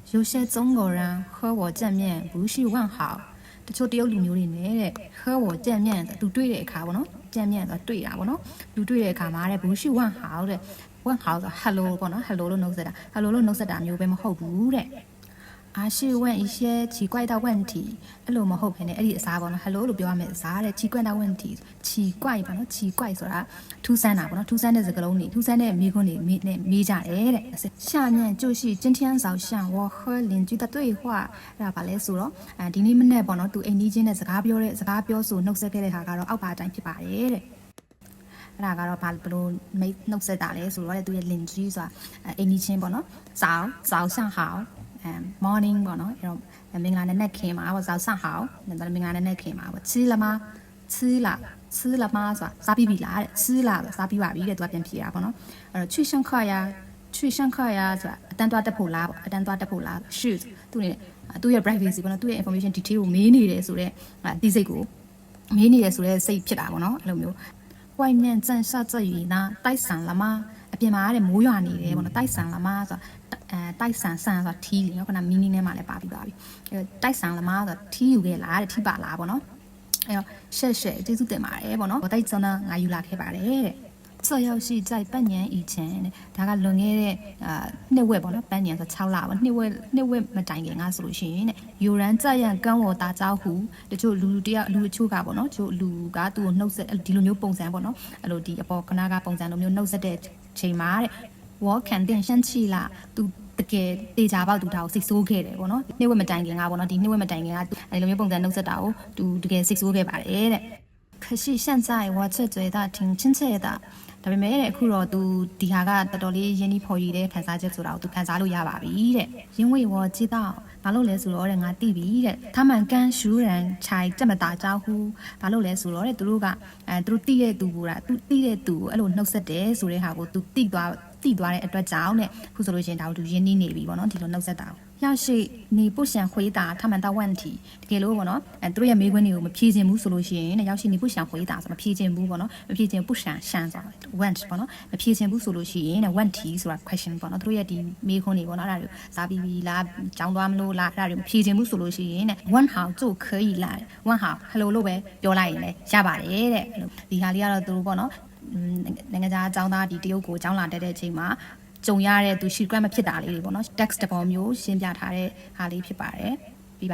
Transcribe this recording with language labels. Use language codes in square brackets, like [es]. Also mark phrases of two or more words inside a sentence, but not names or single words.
[zh] 有些中国人和我见面不是问好， [my] တချို့တရုတ်လူမျိုးတွေနဲ့တဲ့ [zh] 和我见面 [my] သူတွေ့တဲ့အခါပေါ့နော်见面ဆိုတွေ့တာပေါ့နော်သူတွေ့တဲ့အခါမှာတဲ့不是问好တဲ့问好ဆို hello ပေါ့နော် hello လို့နှုတ်ဆက်တာ hello လို့နှုတ်ဆက်တာမျိုးပဲမဟုတ်ဘူးတဲ့ [zh] 而是问一些奇怪的问题 [my] အဲ့လိုမဟုတ်ဘဲနဲ့အဲ့ဒီအစားပေါ့နော် hello လို့ပြောရမယ်အစားတဲ့ [zh] 奇怪的问题 [my] 奇怪ပေါ့နော်奇怪ဆိုတာထူးဆန်းတာပေါ့နော်ထူးဆန်းတဲ့စကားလုံးတွေထူးဆန်းတဲ့မိခွန်းတွေမေးကြတယ်တဲ့ [zh] 下面就是今天早上我和邻居的对话 [my] အဲ့ဒါပါလဲဆိုတော့ဒီနေ့မနေ့ပေါ့နော်သူအိမ်နီးချင်းနဲ့စကားပြောဆိုနှုတ်ဆက်ခဲ့တဲ့ဟာကတော့အောက်ပါအတိုင်းဖြစ်ပါတယ်တဲ့အဲ့ဒါကတော့ဘာလို့နှုတ်ဆက်တာလဲဆိုတော့သူရဲ့邻居ဆိုတာအိမ်နီးချင်းပေါ့နော် [zh] 早上好 [my] morning ပေါ့နော်အဲ့တော့မင်္ဂလာနံနက်ခင်းမှာပေါ့ [zh] 早上好 [my] ဒါမင်္ဂလာနံနက်ခင်းမှာပေါ့ [zh] 吃了吗吃了 [my] ဆိုတာစားပြီးပြီလားတဲ့吃了 ဆိုစားပြီးပါပြီတဲ့သူကပြန်ဖြေတာပေါ့နော်အဲ့တော့ [zh] 去上课呀 [my] ဆိုတာအတန်းသွားတက်ဖို့လားပေါ့အတန်းသွားတက်ဖို့လား shoot သူ့ရဲ့ privacy ပေါ့နော်သူ့ရဲ့ [en] information detail [my] ကိုမေးနေတယ်ဆိုတော့ဒီစိတ်ကိုမေးနေတယ်ဆိုတော့စိတ်ဖြစ်တာပေါ့နော်အဲ့လိုမျိုး [zh] 外面正下着雨呢带伞了吗 [my] အပြင်မှာတဲ့မိုးရွာနေတယ်ပေါ့နော် [zh] 带伞了吗 [my] ဆိုတာတိုက်ဆန်ဆန်ဆိုတာထီးလေနော်ခုန meaning နဲ့မှလည်းပါပြီးပါပြီအဲတိုက်ဆန်လမားဆိုတာထီးယူခဲ့ လားတဲ့ထီးပါလားပေါ့နော်အဲတော့ရှက်ကျေးဇူးတင်ပါတယ်ပေါ့နော်တိုက်စနာငါယူလာခဲ့ပါတယ်တဲ့ [zh] 这要是在半年以前 [my] ဒါကလွန်ခဲ့တဲ့နှစ်ဝက်ပေါ့နော်半年ဆို6လပေါ့နှစ်ဝက်မတိုင်ခင်ကဆိုလို့ရှိရင်တဲ့ [zh] 有人这样跟我打招呼 [my] တချို့လူတယောက်လူအချို့ကပေါ့နော်ချို့လူကသူ့ကိုနှုတ်ဆက်ဒီလိုမျိုးပုံစံပေါ့နော်အဲ့လိုဒီအပေါ်ခဏကပုံစံ လိုမျိုးနှုတ်ဆက်တဲ့ချိန်မှာတဲ့ [zh] 我肯定生气啦 [my] သူတကယ်တေချာပေါက်သူဒါကိုစိတ်ဆိုးခဲ့တယ်ပေါ့နော်နှစ်ဝက်မတိုင်ခင်ကပေါ့နော်ဒီနှစ်ဝက်မတိုင်ခင်ကအဲ့လိုမျိုးပုံစံနှုတ်ဆက်တာကိုသူတကယ်စိတ်ဆိုးခဲ့ပါတယ်တဲ့ [zh] 可是现在我却觉得挺亲切的 [my] ဒါပေမဲ့တဲ့အခုတော့သူဒီ ဟာကတော်တော်လေးရင်းနှီးဖော်ရည်တဲ့ခန်းစားချက်ဆိုတာကိုသူခန်းစားလို့ရပါပြီတဲ့ [zh] 因为我知道 [my] ဘာလို့လဲဆိုတော့တဲ့ငါသိပြီတဲ့ [zh] 他们跟熟人才这么打招呼 [my] ဘာလို့လဲဆိုတော့တဲ့သူတို့ကသူတို့သိ တဲ့သူကသူသိတဲ့သူကိုအဲ့လိုနှုတ်ဆက်တယ်ဆိုတဲ့ဟာကိုသူသိသွားတဲ့အတွက်ကြောင့်တဲ့ခုဆိုလို့ရှိရင်ဒါကိုသူရင်းနှီးနေပြီပေါ့နော်ဒီလိုနှုတ်ဆက်တာကို [zh] 要是你不想回答他们的问题 [my] တကယ်လို့ပေါ့နော်သူတို့ရဲ့မေးခွန်းတွေကိုမဖြေချင်ဘူးဆိုလို့ရှိရင်တဲ့ [zh] 要是你不想回答 [my] ဆိုမဖြေ ချင်ဘူးပေါ့နော်မဖြေချင်不想ဆိုတာ want ပေါ့နော်မဖြေချင်ဘူးဆိုလို့ရှိရင်တဲ့ want ဆိုတာ question ပေါ့နော်သူတို့ရဲ့ဒီမေးခွန်းတွေပေါ့နော်အဲ့ဒါတွေစားပြီးပြီလားကြောင်းသွားမလို့လားအဲ့ဒါတွေမဖြေချင်ဘူးဆိုလို့ရှိရင်တဲ့ [zh] 问好就可以啦问好 [my] hello လို့ပဲပြောလိုက်ရင်လည်းရပါတယ်တဲ့ဒီဟာလေးကတော့သူတို့ပေါ့နော်နိုင်ငံသားအကြောင်းသားဒီတရုတ်ကိုအကြောင်းလာတဲ့အချိန်မှာကြုံရတဲ့သူ secret မဖြစ်တာလေးတွေပေါ့နော် text တပေါ်မျိုးရှင်းပြထားတဲ့ဟာလေးဖြစ်ပါတယ်ပြီးပါ